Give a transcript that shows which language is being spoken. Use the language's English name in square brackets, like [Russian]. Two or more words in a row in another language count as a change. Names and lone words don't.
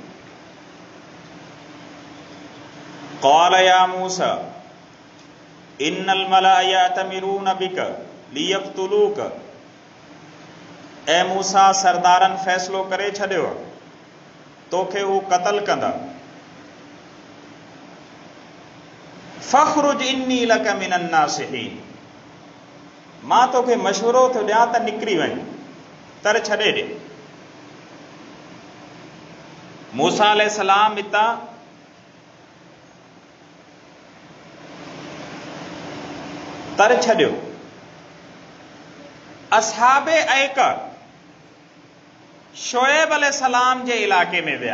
[Arabic] قال يا موسى إن الملأ يأتمرون بك ليقتلوك, [Sindhi] ऐ मूसा सरदारनि फ़ैसिलो करे छॾियो तोखे हू क़त्ल कंदा। [Arabic] فاخرج إني لك من الناصحين, [Sindhi] मां तोखे मशवरो थो ॾियां त निकिरी वञ, तर छॾे ॾे। मूसा अलैहिस्सलाम हितां तर छॾियो। असहाबे ऐका शोएब अलैहिस्सलाम जे इलाके में विया।